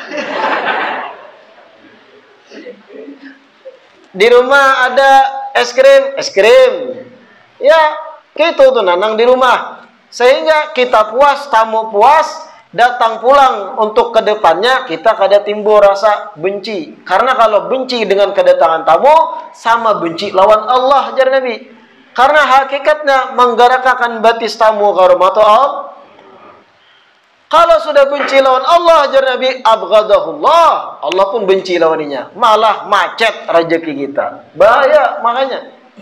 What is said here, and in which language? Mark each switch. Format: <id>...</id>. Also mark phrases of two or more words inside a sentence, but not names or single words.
<id>Di rumah ada es krim.</id> <bjn>Ya, gitu tuh nang di rumah. Sehingga kita puas, tamu puas, datang pulang untuk kedepannya kita kada timbul rasa benci. Karena kalau benci dengan kedatangan tamu sama benci lawan Allah jar Nabi. Karena hakikatnya menggarakakan batis tamu ke rumah Allah. Kalau sudah benci lawan Allah jar Nabi, abghadahullah, Allah pun benci lawaninya. Malah macet rezeki kita. Bahaya makanya.</bjn>